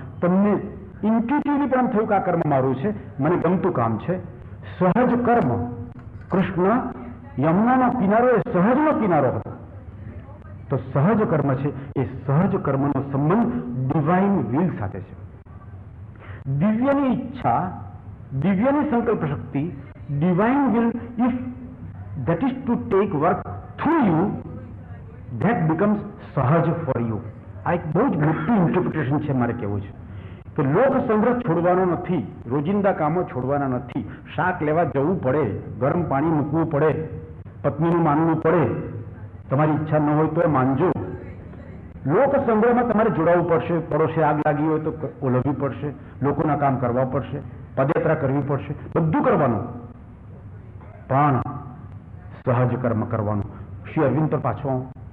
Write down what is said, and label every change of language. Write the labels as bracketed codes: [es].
[gu] તમને ઇન્ટ્યુટિવલી પણ થયું કે આ કર્મ મારું છે, મને ગમતું કામ છે. સહજ કર્મ. કૃષ્ણ યમુનાનો કિનારો એ સહજનો કિનારો હતો. તો સહજ કર્મ છે, એ સહજ કર્મનો સંબંધ ડિવાઇન વિલ સાથે છે. દિવ્યની ઈચ્છા, દિવ્યની સંકલ્પ શક્તિ, [en] Divine will, if that is to take work through you, that becomes સહજ for you. [gu] આ એક બહુ જ મોટી ઇન્ટરપ્રિટેશન છે. મારે કહેવું છે કે લોક સંગ્રહ છોડવાનો નથી, રોજિંદા કામો છોડવાના નથી. શાક લેવા જવું પડે, ગરમ પાણી મૂકવું પડે, પત્નીનું માનવું પડે, તમારી ઈચ્છા ન હોય તો માનજો. લોક સંગ્રહમાં તમારે જોડાવવું પડશે. પડોશી આગ લાગી હોય તો ઓલવવી પડશે, લોકોના કામ કરવા પડશે, પદયાત્રા કરવી પડશે, બધું કરવાનું, પણ સહજ કર્મ કરવાનું. શ્રી અરવિંદ પર પાછો આવું.